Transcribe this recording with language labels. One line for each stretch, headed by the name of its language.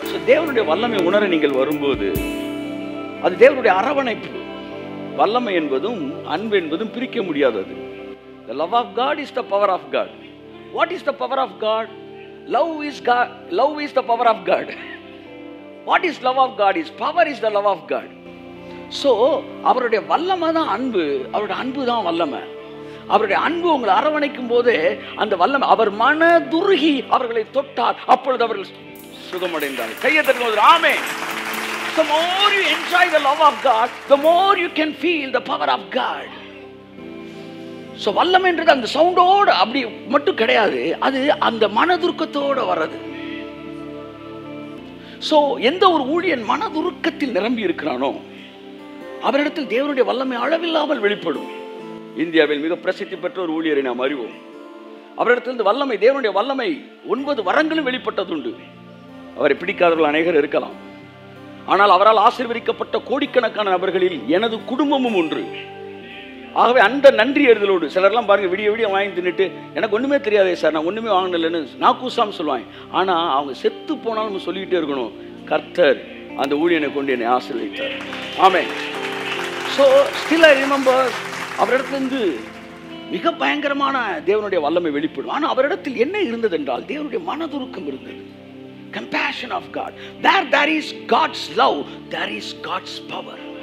Tamil: தேவனுடைய வல்லமை உணர நீங்கள் வரும்போது, அது தேவனுடைய அரவணைப்பு. வல்லமை என்பதும் அன்பு என்பதும் பிரிக்க முடியாதது.
English: The love of God is the power of God. What is the power of God? Love is God. Love is the power of God. What is love of God? Is power is the love of God.
Tamil: So அவருடைய வல்லமை தான் அன்பு, அவருடைய அன்பு தான் வல்லமை. அவருடைய அன்பு உங்களை அரவணைக்கும் போது அந்த வல்லமை, அவர் மனதுருகி அவர்களை தொட்டார், அப்பொழுது அவர்கள் சுகமடைந்தார்கள். கையை தட்டும்போது ஆமென்.
English: The more you enjoy the love of God, the more you can feel the power of God.
Tamil: So வல்லமைன்றது அந்த சவுண்டோடு அப்படி மட்டும் கிடையாது, அது அந்த மனதுருக்கத்தோடு வர்றது. ஸோ எந்த ஒரு ஊழியன் மனதுருக்கத்தில் நிரம்பி இருக்கிறானோ அவரிடத்தில் தேவனுடைய வல்லமை அளவில்லாமல் வெளிப்படும். இந்தியாவில் மிக பிரசித்தி பெற்ற ஒரு ஊழியரை நாம் அறிவோம். அவரிடத்திலிருந்து வல்லமை, தேவனுடைய வல்லமை 9 வரங்களும் வெளிப்பட்டதுண்டு. அவரை பிடிக்காதவர்கள் அநேகர் இருக்கலாம், ஆனால் அவரால் ஆசீர்வதிக்கப்பட்ட கோடிக்கணக்கான நபர்களில் எனது குடும்பமும் ஒன்று. ஆகவே அந்த நன்றி அறிதலோடு, சிலர்லாம் பாருங்க விடிய விடிய வாங்கி தின்னுட்டு எனக்கு ஒன்றுமே தெரியாதே சார், நான் ஒன்றுமே வாங்கினலன்னு நான் கூசாமல் சொல்லுவாங்க. ஆனால் அவங்க செத்து போனாலும் சொல்லிக்கிட்டே இருக்கணும், கர்த்தர் அந்த ஊழியனை கொண்டு என்னை ஆசீர்வதித்தார். ஆமென்.
English: so still I remember,
Tamil: அவரிடத்திலிருந்து மிக பயங்கரமான தேவனுடைய வல்லமை வெளிப்படும். ஆனால் அவரிடத்தில் என்ன இருந்தது என்றால் தேவனுடைய மனதுருக்கம் இருந்தது.
English: Compassion of God. There is God's love, there is God's power.